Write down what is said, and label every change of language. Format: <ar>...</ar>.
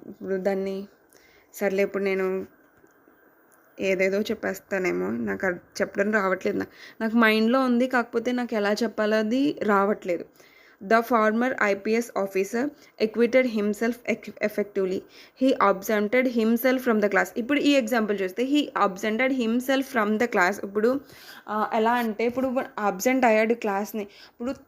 <te>ఇప్పుడు దాన్ని సర్లే ఇప్పుడు నేను ఏదేదో చెప్పేస్తానేమో, నాకు అది చెప్పడం రావట్లేదు. నాకు మైండ్లో ఉంది, కాకపోతే నాకు ఎలా చెప్పాలో అది రావట్లేదు.</te> <en>The former IPS officer acquitted himself effectively. He absented himself from the class.</en> <te>ఇప్పుడు ఈ ఎగ్జాంపుల్ చూస్తే</te> <en>he absented himself from the class.</en> <te>ఇప్పుడు ఎలా అంటే ఇప్పుడు అబ్సెంట్ అయ్యాడు క్లాస్ని. ఇప్పుడు</te>